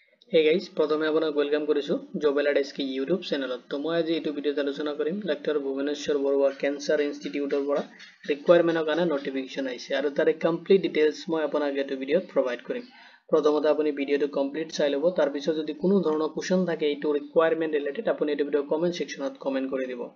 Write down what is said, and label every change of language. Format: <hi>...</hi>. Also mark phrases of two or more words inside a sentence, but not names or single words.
<en>Hey guys,</en> <as>প্ৰথমে আপোনাক ৱেলকাম কৰিছু জব এলাইড এছকে ইউটিউব চেনেলত। तो মই আজি এটো ভিডিওত আলোচনা কৰিম ডক্টৰ ভুৱনেশ্বৰ বৰুৱা কেন্সাৰ ইনষ্টিটিউটৰ পৰা ৰিকুৱাৰমেন্টৰ কাৰণে নটিফিকেশন আহিছে আৰু তাৰে</as> <en>complete details</en> <as>মই আপোনাক এটো ভিডিওত প্ৰভাইড কৰিম। প্ৰথমতে আপুনি ভিডিওটো কমপ্লিট চাই লব, তাৰ পিছত যদি কোনো ধৰণৰ কোৱেশ্চন থাকে এটো</as> <en>recruitment related</en> <as>আপুনি এটো</as> <en>video comment sectionত</en> <as>কমেন্ট কৰি দিব।</as>